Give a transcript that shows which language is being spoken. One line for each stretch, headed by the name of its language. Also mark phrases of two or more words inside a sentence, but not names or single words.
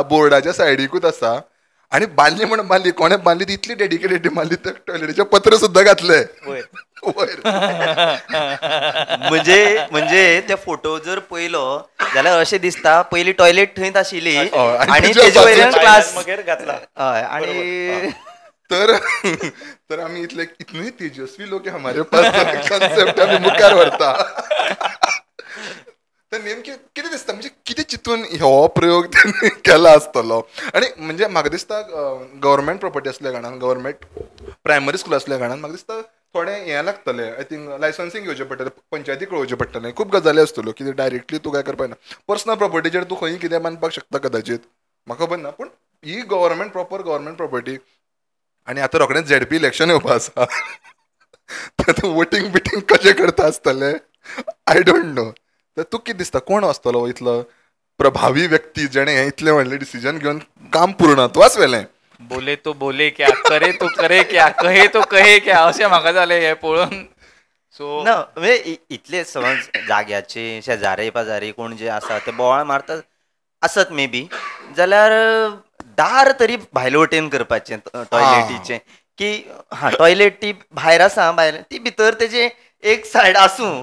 Konkani: बोर्डाच्या सायडीकूच आसा आनी बांदली म्हणून बांदली. कोणें बांदली ती इतली डेडिकेटेड बांदली त्या टॉयलेटीचे पत्र सुद्दां घातले वयर. म्हणजे ते फोटो जर पळयलो जाल्यार अशें दिसता पयलीं टॉयलेट थंयच आशिल्ली आनी तेजे वयल्यान क्लास घातला. हय आनी तर आम्ही इतने तेजस्वी लोक
Hindi: हमारे पास
Konkani: कॉन्सेप्ट आम्ही मुखार व्हरता. तर नेमके कितें दिसता म्हणजे कितें चिंतून हो प्रयोग त्यांनी केला आसतलो. आनी म्हणजे म्हाका दिसता
English: government property
Konkani: असल्या कारणान
English: government primary school
Konkani: असल्या कारणान म्हाका दिसता थोडें हें लागतलें.
English: I think
Konkani: लायसन्सींग घेवचें पडटलें, पंचायतीक कळोवचें पडटलें. खूब गजाली आसतल्यो कितें डायरेक्टली तूं काय करपाक ना. पर्सनल प्रॉपर्टीचेर तूं खंय कितें बांदपाक शकता कदाचित, म्हाका खबर ना. पूण ही
English: government property
Konkani: आनी आतां रोखडेंच
English: ZP election
Konkani: येवपा आसा. वोटींग बिटींग कशें करता आसतले
English: I don't know.
Konkani: तर तूं कितें दिसता कोण आसतलो इतलो प्रभावी व्यक्ती जेणे हें इतलें व्हडलें डिसिजन घेवन काम पूर्णत्वास व्हेलें.
Hindi: बोले तो बोले क्या, करे तो करे क्या, कहे तो कहे क्या,
Konkani: अशें म्हाका जालें हें पळोवन. सो ना म्हणजे इतले समज जाग्याचे शेजारी पाजारी कोण जे आसा ते बोवाळ मारतात आसत मे बी जाल्यार दार तरी भायले वटेन करपाचें टॉयलेटीचें की हा टॉयलेट ती भायर आसा भायर ती भितर तेजे एक सायड आसूं.